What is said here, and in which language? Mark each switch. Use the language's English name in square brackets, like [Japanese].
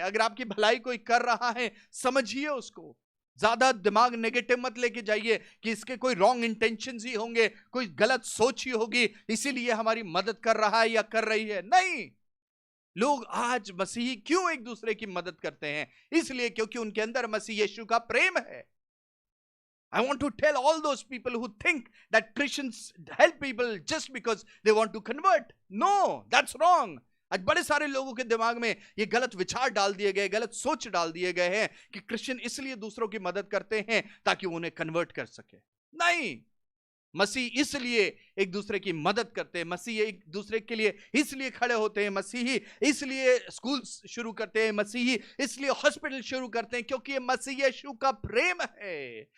[Hindi] अगर आपकी भलाई कोई कर रहा है, समझिए उसको। ज्यादा दिमाग नेगेटिव मत लेके जाइए कि इसके कोई रॉन्ग इंटेंशंस ही होंगे, कोई गलत सोच ही होगी, इसीलिए हमारी मदद कर रहा है या कर रही है। नहीं, लोग आज मसीही क्यों एक दूसरे की मदद करते हैं? इसलिए क्योंकि उनके अंदर मसीह यीशु का प्रेम है। [English] I want to tell all those people who think that Christians help people just because they want to convert. No, that's wrong. [Hindi] आज बड़े सारे लोगों के दिमाग में ये गलत विचार डाल दिए गए, गलत सोच डाल दिए गए हैं कि क्रिश्चियन इसलिए दूसरों की मदद करते हैं ताकि उन्हें कन्वर्ट कर सके। नहीं, मसीह इसलिए एक दूसरे की मदद करते हैं, मसीह एक दूसरे के लिए इसलिए खड़े होते हैं, मसीही इसलिए स्कूल शुरू करते हैं, मसीही इसलिए हॉस्पिटल शुरू करते हैं क्योंकि ये मसीह यीशु का प्रेम है।